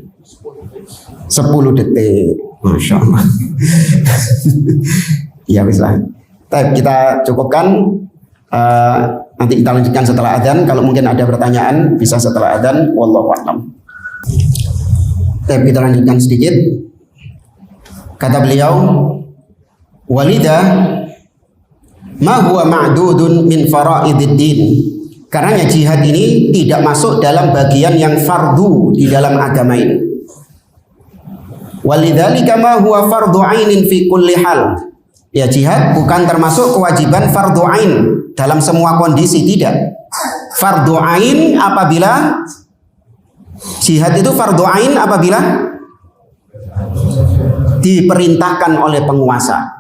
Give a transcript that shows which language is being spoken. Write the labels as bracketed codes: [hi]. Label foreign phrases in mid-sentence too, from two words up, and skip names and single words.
[id] 10 detik. [ar] ما شاء الله. [id] Ya bisa. Kita cukupkan. Nanti kita lanjutkan setelah adzan. Kalau mungkin ada pertanyaan bisa setelah adzan. [ar] والله أعلم. [id] Kita lanjutkan sedikit. Kata beliau, [ar] ولذا ما هو معدود من فرائض الدين. [id] Karena jihad ini tidak masuk dalam bagian yang fardu di dalam agama ini. [ar] ولذلك ما هو فرض عين في كل حال. [id] Ya, jihad bukan termasuk kewajiban fardu ain dalam semua kondisi, tidak. Fardu ain apabila jihad itu fardu ain apabila diperintahkan oleh penguasa.